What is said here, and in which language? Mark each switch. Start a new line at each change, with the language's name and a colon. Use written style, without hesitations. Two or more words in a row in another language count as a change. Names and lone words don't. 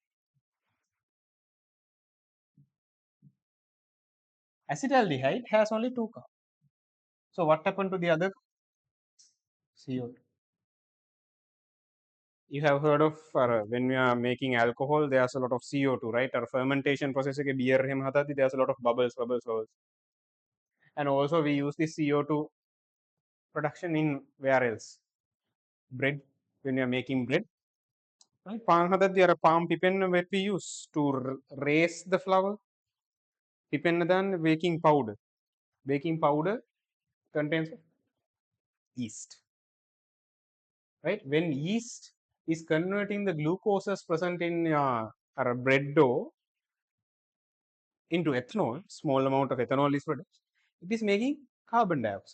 English: Acetaldehyde has only 2 carbon. So what happened to the other? CO2. You have heard of when we are making alcohol, there's a lot of CO2, right? Our fermentation process
Sinhala: එක beer එහෙම හදද්දි
English: there's a lot of bubbles. And also we use this CO2 production in where else? Bread, when we are making bread. Right?
Sinhala: පාන් හදද්දි අර palm පිපෙන්න
English: what we use to raise the flour.
Sinhala: පිපෙන්න දාන්න
English: baking powder. Baking powder contains yeast, right? When yeast is converting the glucoses present in our bread dough into ethanol, small amount of ethanol is produced, it is making carbon dioxide.